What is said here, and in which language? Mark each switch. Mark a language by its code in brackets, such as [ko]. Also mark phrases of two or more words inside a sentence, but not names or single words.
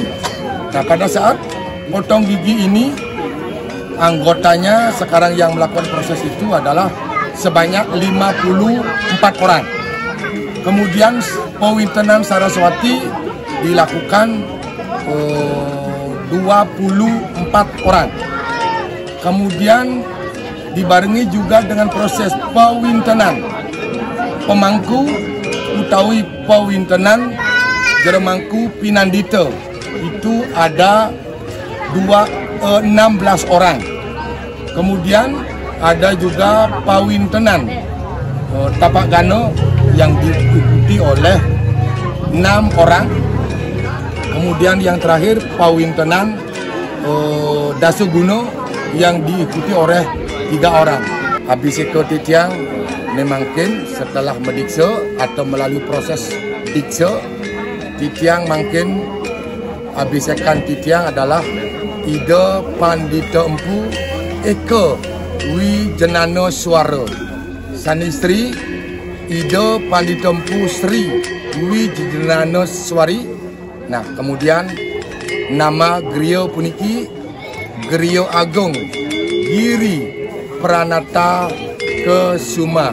[id] Nah, pada saat potong gigi ini, anggotanya sekarang yang melakukan proses itu adalah sebanyak 54 orang. Kemudian Pewintenan Saraswati dilakukan 24 orang. Kemudian dibarengi juga dengan proses pewintenan pemangku utawi pewintenan Jeremangku Pinandito, itu ada 16 orang. Kemudian ada juga pewintenan Tapak Gano yang diikuti oleh 6 orang. Kemudian yang terakhir pewintenan Dasuguno yang diikuti oleh 3 orang. Habis itu [ban] Titiang memangkin [id] setelah mendikse atau melalui proses dikse, [ban] Titiang makin [id] abisekan Titiang adalah Ida Pandita Empu Eka Wijenano Swara, sang istri Ida Pandita Empu Sri Wijenano Swari. Nah, kemudian nama Griyo puniki Griyo Agung Giri Pranata Kusuma.